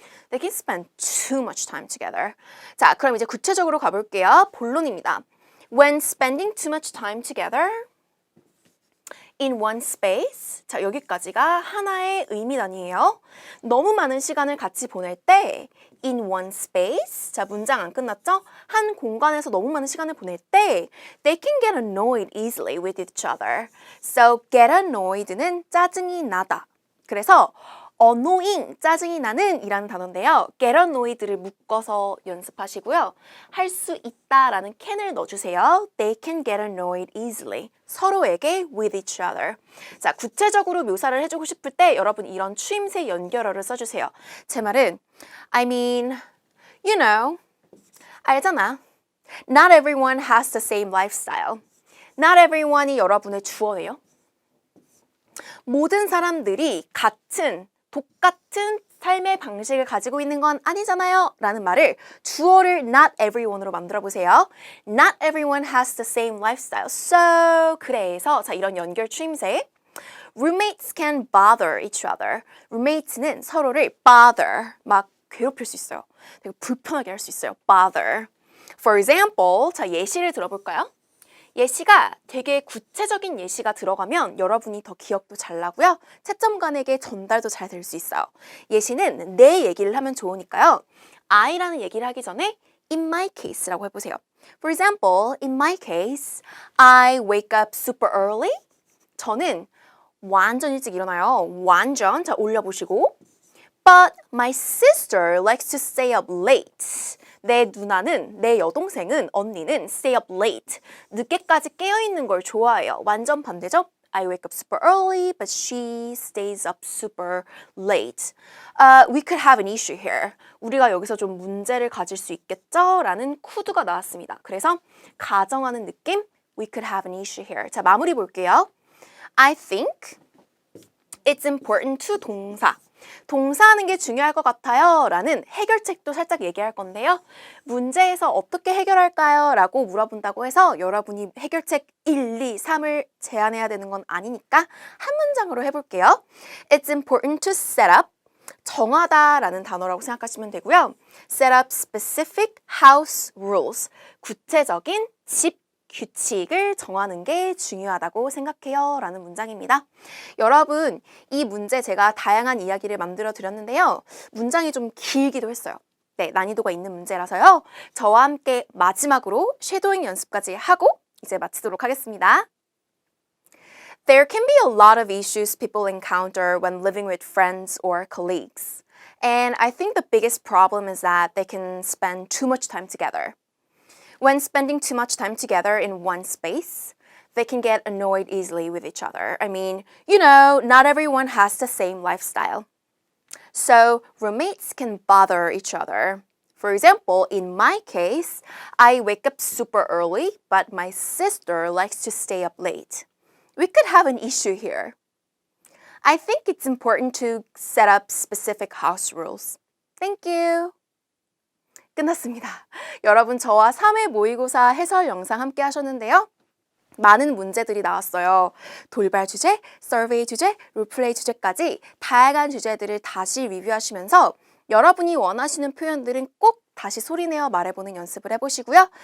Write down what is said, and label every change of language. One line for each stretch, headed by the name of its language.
English: They can spend too much time together.
Korean: 자, 그럼 이제 구체적으로 가볼게요. 본론입니다.
English: When spending too much time together in one space.
Korean: 자, 여기까지가 하나의 의미단이에요. 너무 많은 시간을 같이 보낼 때
English: in one space.
Korean: 자, 문장 안 끝났죠? 한 공간에서 너무 많은 시간을 보낼 때
English: they can get annoyed easily with each other.
Korean: So get annoyed는 짜증이 나다. 그래서 annoying, 짜증이 나는 이라는 단어인데요. get annoyed를 묶어서 연습하시고요. 할 수 있다라는 can을 넣어주세요.
English: They can get annoyed easily.
Korean: 서로에게
English: with each other.
Korean: 자, 구체적으로 묘사를 해주고 싶을 때 여러분 이런 추임새 연결어를 써주세요. 제 말은
English: I mean, you know,
Korean: 알잖아.
English: Not everyone has the same lifestyle.
Korean: Not everyone이 여러분의 주어예요. 모든 사람들이 똑같은 삶의 방식을 가지고 있는 건 아니잖아요. 라는 말을 주어를 not everyone으로 만들어 보세요.
English: Not everyone has the same lifestyle.
Korean: So, 그래서 자 이런 연결 추임새.
English: Roommates can bother each other.
Korean: Roommates는 서로를 bother, 막 괴롭힐 수 있어요. 되게 불편하게 할 수 있어요. bother.
English: For example,
Korean: 자 예시를 들어볼까요? 예시가 되게 구체적인 예시가 들어가면 여러분이 더 기억도 잘 나고요. 채점관에게 전달도 잘 될 수 있어요. 예시는 내 얘기를 하면 좋으니까요. I라는 얘기를 하기 전에
English: in my case
Korean: 라고 해보세요.
English: For example, in my case, I wake up super early.
Korean: 저는 완전 일찍 일어나요. 완전. 자, 올려보시고.
English: But my sister likes to stay up late.
Korean: 내 누나는, 내 여동생은, 언니는
English: stay up late.
Korean: 늦게까지 깨어있는 걸 좋아해요. 완전 반대죠?
English: I wake up super early, but she stays up super late. We could have an issue here.
Korean: 우리가 여기서 좀 문제를 가질 수 있겠죠? 라는 could가 나왔습니다. 그래서 가정하는 느낌,
English: we could have an issue here.
Korean: 자, 마무리 볼게요.
English: I think It's important to 동사.
Korean: 동사하는 게 중요할 것 같아요 라는 해결책도 살짝 얘기할 건데요. 문제에서 어떻게 해결할까요? 라고 물어본다고 해서 여러분이 해결책 1, 2, 3을 제안해야 되는 건 아니니까 한 문장으로 해볼게요.
English: It's important to set up.
Korean: 정하다 라는 단어라고 생각하시면 되고요.
English: Set up specific house rules.
Korean: 구체적인 집 규칙을 정하는 게 중요하다고 생각해요 라는 문장입니다. 여러분, 이 문제 제가 다양한 이야기를 만들어 드렸는데요. 문장이 좀 길기도 했어요. 네, 난이도가 있는 문제라서요. 저와 함께 마지막으로 쉐도잉 연습까지 하고 이제 마치도록 하겠습니다.
English: There can be a lot of issues people encounter when living with friends or colleagues. And I think the biggest problem is that they can spend too much time together. When spending too much time together in one space, they can get annoyed easily with each other. I mean, not everyone has the same lifestyle. So roommates can bother each other. For example, in my case, I wake up super early, but my sister likes to stay up late. We could have an issue here. I think it's important to set up specific house rules. Thank you.
Korean: 끝났습니다. 여러분, 저와 3회 모의고사 해설 영상 함께 하셨는데요. 많은 문제들이 나왔어요. 돌발 주제, 서베이 주제, 롤플레이 주제까지 다양한 주제들을 다시 리뷰하시면서 여러분이 원하시는 표현들은 꼭 다시 소리내어 말해보는 연습을 해보시고요.